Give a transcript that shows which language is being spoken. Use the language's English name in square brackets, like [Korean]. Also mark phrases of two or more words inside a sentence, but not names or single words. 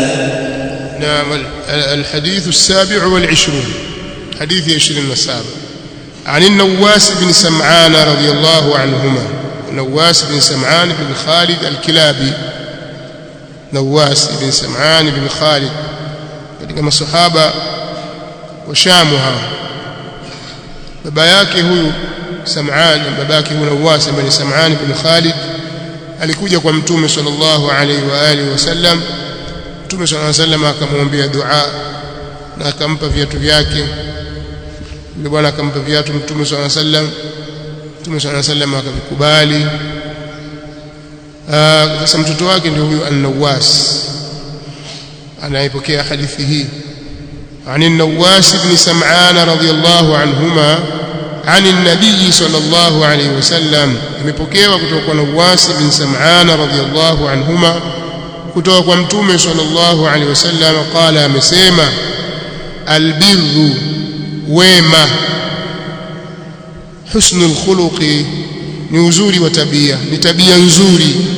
[Arabic] نعم. الحديث 27 حديث 27 عن النواس بن سمعان رضي الله عنهما. نواس بن سمعان بن خالد الكلابي. [Swahili] نواس بن سمعان بن خالد katika masahaba wa Sham hawa. Baba yake huyu Sam'an, baba yake huyu Nawas bin Sam'an bin Khalid alikuja kwa Mtume [Arabic] صلى الله عليه وعلى آله وسلم. [Swahili] Mtume [Arabic] صلى الله عليه وسلم [Swahili] akamwombea dua na akampa viatu vyake. Yule bwana akampa viatu Mtume [Arabic] صلى الله عليه وسلم. [Swahili] Mtume [Arabic] صلى الله عليه وسلم [Swahili] akavikubali. Sasa mtoto wake ndio huyu An-Nawas anayepokea hadithi hii. [Arabic] عن النواس بن سمعان رضي الله عنهما عن النبي صلى الله عليه وسلم. [Swahili] imepokewa kutoka kwa Nawas bin Sam'an [Arabic] رضي الله عنهما [Swahili] kutoka kwa Mtume [Arabic] صلى الله عليه وسلم [Swahili] qala, amesema: albirru, wema, [Arabic] حسن الخلق, [Swahili] ni uzuri wa tabia, ni tabia nzuri.